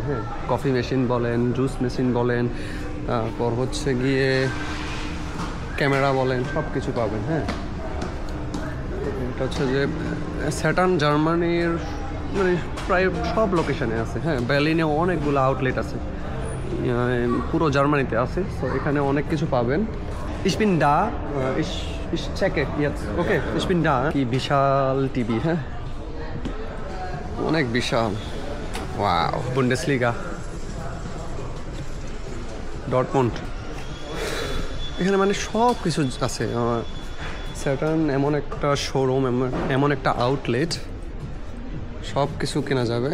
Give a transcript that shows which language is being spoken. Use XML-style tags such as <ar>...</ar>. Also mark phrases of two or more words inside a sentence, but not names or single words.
<bn>হ্যাঁ,</bn> <en>coffee machine</en> <bn>বলেন,</bn> <en>juice machine</en> <bn>বলেন, তারপর হচ্ছে গিয়ে ক্যামেরা বলেন, সব কিছু পাবেন। হ্যাঁ, এটা হচ্ছে যে স্যাটার্ন জার্মানির মানে প্রায় সব লোকেশানে আছে। হ্যাঁ, বার্লিনে অনেকগুলো আউটলেট আছে, পুরো জার্মানিতে আছে। সো এখানে অনেক কিছু পাবেন।</bn> <de>Ich bin da, ich checke jetzt. Okay, ich bin da.</de> <bn>কি বিশাল টিভি, হ্যাঁ, অনেক বিশাল। ওয়াও, বুন্ডেসলিগা, ডর্টমুন্ড, এখানে মানে সব কিছু আছে। স্যাটার্ন এমন একটা শোরুম, এমন একটা আউটলেট, সব কিছু কেনা যাবে।</bn>